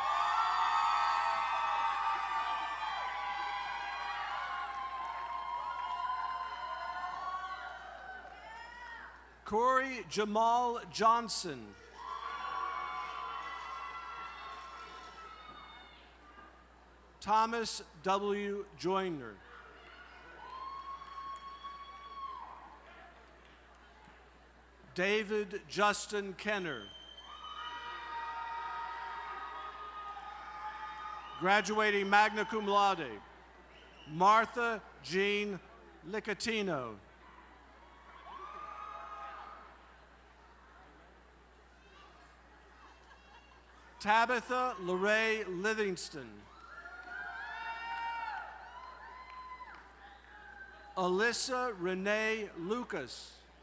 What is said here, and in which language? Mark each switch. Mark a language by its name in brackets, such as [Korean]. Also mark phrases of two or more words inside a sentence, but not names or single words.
[English] Corey Jamal Johnson. Thomas W. Joyner. David Justin Kenner. Graduating [Latin] magna cum laude, [English] Martha Jean Licatino. Tabitha Lorraine Livingston. Alyssa Renee Lucas.